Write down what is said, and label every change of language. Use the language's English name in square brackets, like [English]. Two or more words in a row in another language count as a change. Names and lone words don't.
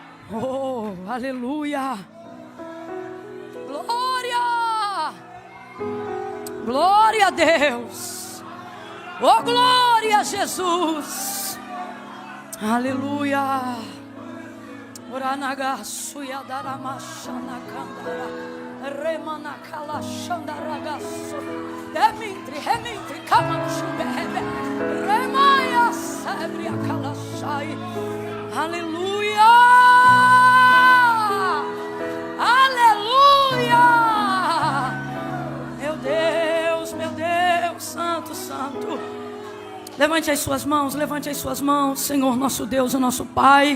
[Portuguese] Oh, aleluia. Glória. Glória a Deus. Oh, glória a Jesus. Aleluia. Oranagassu yadaramashana kandara remanakala shandaragasu remintri kamanchubebe remaya sabria kalashai. Aleluia. Aleluia. Meu Deus, santo, santo. Levante as suas mãos, Senhor nosso Deus e nosso Pai.